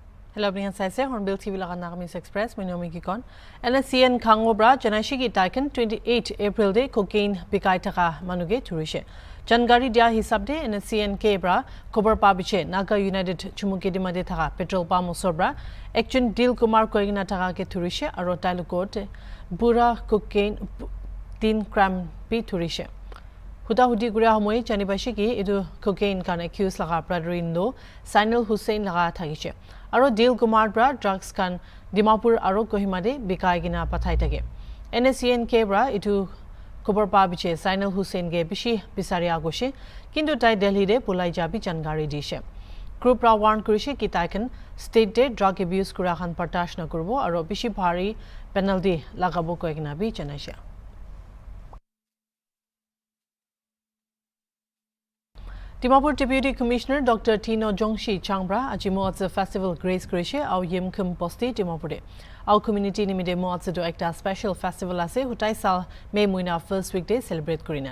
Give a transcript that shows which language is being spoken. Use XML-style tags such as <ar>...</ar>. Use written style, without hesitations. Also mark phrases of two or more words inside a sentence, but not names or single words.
<en>Hello, everyone.</en> <nag>Saise HornbillTV laga NAGAMESE Express.</nag> <en>My name is Kikon.</en> <nag>NSCN Kangobra Janaishi ki Taikan 28 April day cocaine bikai taka manuge turishe. Jangari dia hisab de NSCN Kebra Kobar Pabiche Naga United Chumuke dimade taka petrol pump osobra Ekchun Dil Kumar koigina taka ke turishe aro tailukot bura cocaine 3 gram bi turishe. Huda hudi guria homoy janibashi ki edu cocaine kan accuse laga</nag> <en>brother in law</en> <nag>Sainal Hussein laga thagiche. Aro Dil Kumar bra drugs kan Dimapur aro Kohima de bikai gina pathai tage. NSCN Kebra itu Kobar Pabiche Sainal Hussein ge bishi bisari agoshe kintu tai Delhi de pulai jabi jangari dishe. Group ra warn kurishe ki taikan state de</nag> <en>drug abuse</en> <nag>kura khan partash na kurbo aro bishi bhari penalty lagabo koigina bi janaisha.</nag> <en>Dimapur Deputy Commissioner Dr.</en> <nag>Tino Jongshi Changbra ajimo</nag> <en>at the festival</en> <nag>Grace Krishe au yim kum posti Dimapur.</nag> <en>Our community</en> <nag>nimide mo</nag> <en>at the</en> <nag>ekta</nag> <en>special festival</en> <nag>ase hutai sal May muina</nag> <en>first weekday</en> <nag>celebrate kurina.</nag>